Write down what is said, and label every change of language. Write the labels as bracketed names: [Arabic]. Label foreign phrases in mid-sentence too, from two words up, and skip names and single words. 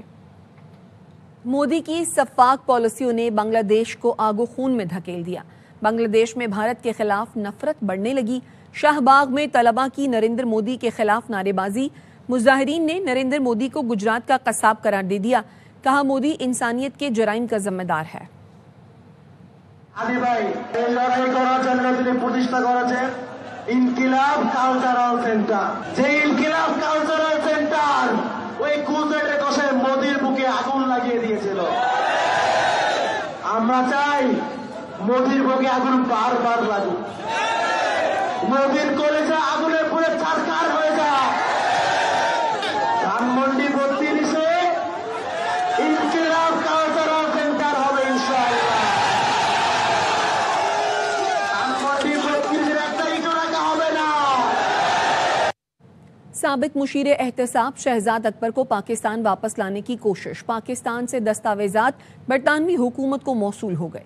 [Urdu] مودی کی شفاف پالیسیوں نے بنگلہ دیش کو آگ و خون میں دھکیل دیا. بنگلہ دیش میں بھارت کے خلاف نفرت بڑھنے لگی. شاہ باغ میں طلباء کی نریندر مودی کے خلاف نعرے بازی. مظاہرین نے نریندر مودی کو گجرات کا قصاب قرار دے دیا. کہا مودی انسانیت کے جرائم کا ذمہ دار ہے. [Bangla] ইনকিলাব কালচারাল সেন্টার, যে ইনকিলাব কালচারাল সেন্টার ওই কুজেটে বসে মোদির বুকে আগুন লাগিয়ে দিয়েছিল। আমরা চাই মোদির বুকে আগুন বারবার লাগুক, মোদির কলেজে আগুনে পুরো ছারখার হয়ে যায়। ধানমন্ডি 32-এ ইনকিলাব কালচারাল সেন্টার হবে ইনশাআল্লাহ। [Urdu] سابق مشیر احتساب شہزاد اکبر کو پاکستان واپس لانے کی کوشش. پاکستان سے دستاویزات برطانوی حکومت کو موصول ہو گئے.